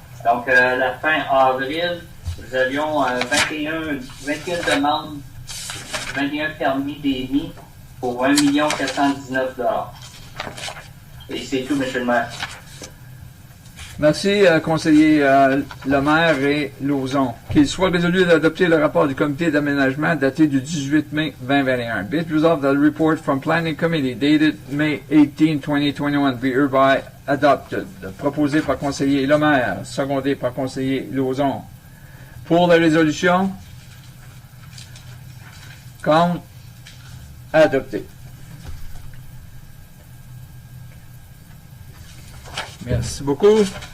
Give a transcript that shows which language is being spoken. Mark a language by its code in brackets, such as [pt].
[fr] Donc, à la fin avril, nous avions 21 demandes, 21 permis d'émis pour 1 419 $. Et c'est tout, M. le maire. Merci, conseiller Lemaire et Lauzon. Qu'il soit résolu d'adopter le rapport du comité d'aménagement daté du 18 mai 2021. [en] Be it resolved that the report from Planning Committee dated May 18, 2021 be hereby adopted. [fr] Proposé par conseiller Lemaire, secondé par conseiller Lauzon. Pour la résolution, contre, adopté. Merci beaucoup.